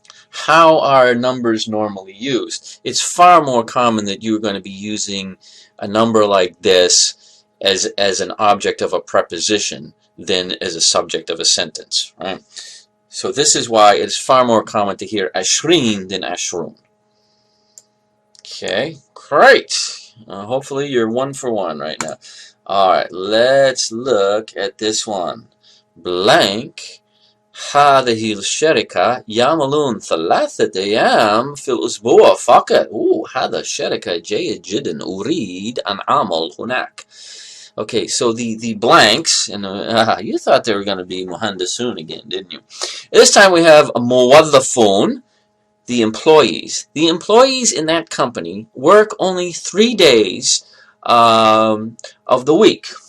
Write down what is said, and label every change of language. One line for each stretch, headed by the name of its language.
English: How are numbers normally used? It's far more common that you're going to be using a number like this as an object of a preposition than as a subject of a sentence, right? So this is why it's far more common to hear 20 than 20. Okay, great. Hopefully you're 1 for 1 right now. Alright, let's look at this one.
Arabic: Blank هذه الشركة يعملون 3 أيام في الأسبوع فقط. هذا الشركة جيد جدا. أريد أن أعمل هناك.
English: Okay, so the blanks, and you thought they were going to be muhandisun again, didn't you? This time we have muwaddafun, the employees. The employees in that company work only 3 days of the week.